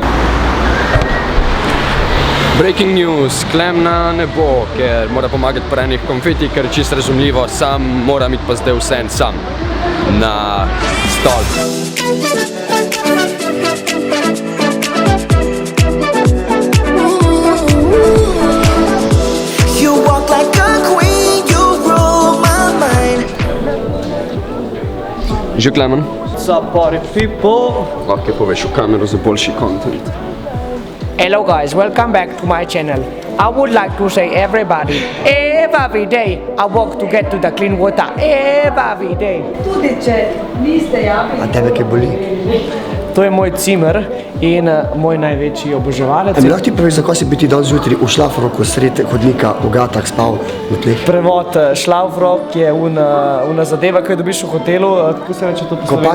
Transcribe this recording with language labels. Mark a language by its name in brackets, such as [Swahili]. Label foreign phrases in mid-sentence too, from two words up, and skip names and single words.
[English] Breaking news, [Slovenian] Klemna ne bo, ker mora pomagati pri enih konfeti, ker je čisto razumljivo, sam moram iti pa zdaj vseeno sam na stolp. Že Klemen? [English] What's up, party people? [Slovenian] Lahko poveš v kamero za boljši content. [English] Hello guys, welcome back to my channel. I would like to say everybody, every day I walk to get to the clean water, every day. [Slovenian] Tudi če niste javili. A tebe kaj boli? To je moj cimer in moj največji oboževalec. Mi lahko ti poveš, zakaj si bi ti dan zjutraj v šlafroku sred hodnika v gatah spal na tleh? Prevod šlafrok je una zadeva, ki jo dobiš v hotelu, kako se reče to po slovensko?